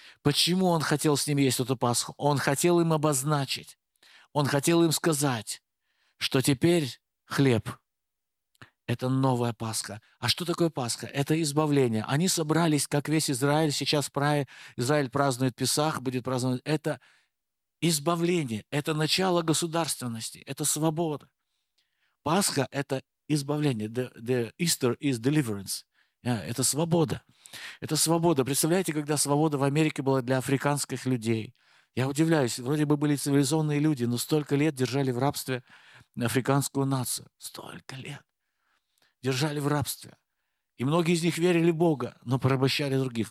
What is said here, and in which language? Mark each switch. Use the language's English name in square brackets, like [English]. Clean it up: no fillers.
[Russian] Почему Он хотел с ним есть эту Пасху? Он хотел им обозначить, Он хотел им сказать, что теперь хлеб – это новая Пасха. А что такое Пасха? Это избавление. Они собрались, как весь Израиль. Сейчас Израиль празднует Песах, будет праздновать. Это избавление. Это начало государственности. Это свобода. Пасха – это избавление. [English] The Easter is deliverance. [Russian] Yeah, это свобода. Это свобода. Представляете, когда свобода в Америке была для африканских людей? Я удивляюсь. Вроде бы были цивилизованные люди, но столько лет держали в рабстве африканскую нацию. Столько лет. Держали в рабстве. И многие из них верили в Бога, но порабощали других.